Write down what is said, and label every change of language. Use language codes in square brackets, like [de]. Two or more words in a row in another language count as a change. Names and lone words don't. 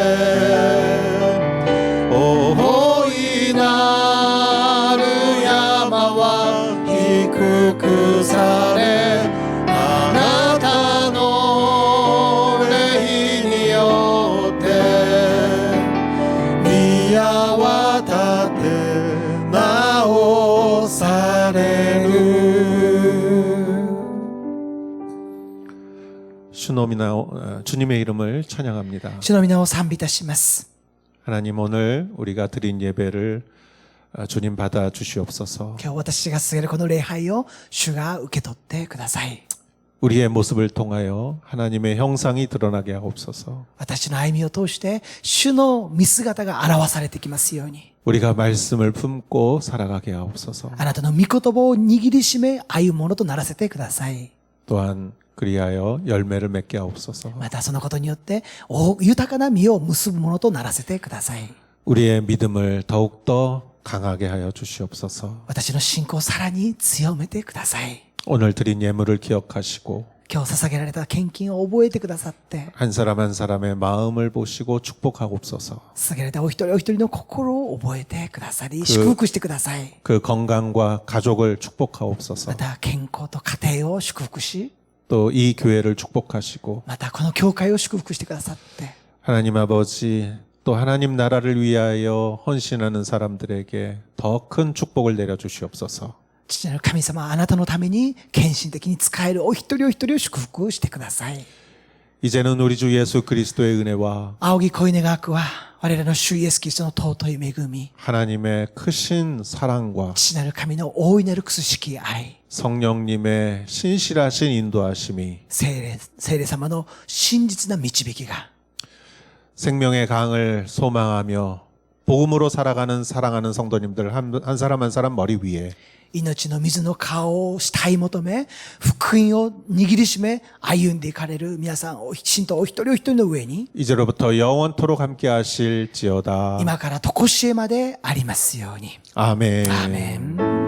[ja] 大いなる山は低くされあなたの霊によって宮は立て直される [ko] 주님의 이름을 찬양합니다. [ja] 主の皆を賛美いたします。 [ko] 하나님 오늘 우리가 드린 예배를 주님 받아 주시옵소서. [ja] 今日私が捧げるこの礼拝を主が受け取ってください。 [ko] 우리의 모습을 통하여 하나님의 형상이 드러나게 하옵소서. [ja] 私の歩みを通して主の見姿が表されてきますように。 [ko] 우리가 말씀을 품고 살아가게 하옵소서. [ja] あなたの御言葉を握りしめ歩むものとならせてください。 [ko] 또한 그리하여 열매를 맺게 하옵소서. [ja] またそのことによって豊かな実を結ぶものとならせてください。 [ko] 우리의 믿음을 더욱더 강하게 하여 주시옵소서. [ja] 私の信仰をさらに強めてください。 [ko] 오늘 드린 예물을 기억하시고 [ja] 今日捧げられた献金を覚えてくださって、 [ko] 한 사람 한 사람의 마음을 보시고 축복하옵소서. [ja] 捧げられたお一人お一人の心を覚えてくださり、祝福してください。 [ko] 그 건강과 가족을 축복하옵소서. [ja] また健康と家庭を祝福し、 [ko] 또 이 교회를 축복하시고 [ja] またこの教会を祝福してくださって、 [ko] 하나님 아버지 또 하나님 나라를 위하여 헌신하는 사람들에게 더 큰 축복을 내려 주시옵소서. [ja] 父なる神様、あなたのために献身的に使えるお一人お一人を祝福してください。 [ko] 이제는 우리 주 예수 그리스도의 은혜와 [ja] 仰ぎ恋願わくは、我らの主イエスキリストの尊い恵み、 [ko] 하나님의 크신 사랑과 [ja] 父なる神の大いなるくすしき愛、 [ko] 성령님의 신실하신 인도하심이 [ja] 聖霊様の真実な導きが、 [ko] 생명의 강을 소망하며 복음으로 살아가는 사랑하는 성도님들 한 사람 한 사람 머리 위에 [ja] 命の水の顔を慕い求め、福音を握りしめ、歩んでいかれる皆さん、信徒お一人お一人の上に、 [ko] 이제로부터 영원토록 함께 하실지어다. [ja] 今から常しえまでありますように。 [ko] 아멘. [ja] アーメン。